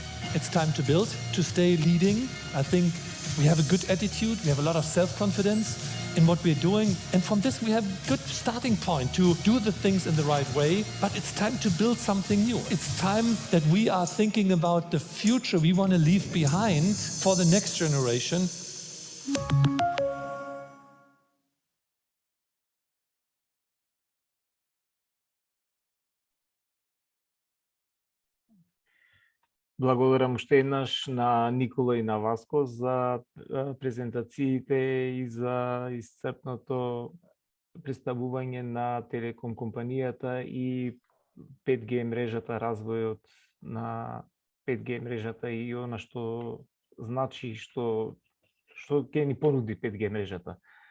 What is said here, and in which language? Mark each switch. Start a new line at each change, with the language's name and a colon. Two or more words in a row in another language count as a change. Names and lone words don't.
English: It's time to build, to stay leading. I think we have a good attitude, we have a lot of self-confidence in what we're doing, and from this we have a good starting point to do the things in the right way, but it's time to build something new. It's time that we are thinking about the future we want to leave behind for the next generation.
Macedonian: Благодарам уште еднаш на Никола и на Васко за презентациите и за исцрпното представување на телеком компанијата и 5G мрежата, развојот на 5G мрежата и она што значи, што ќе ни понуди 5G мрежата.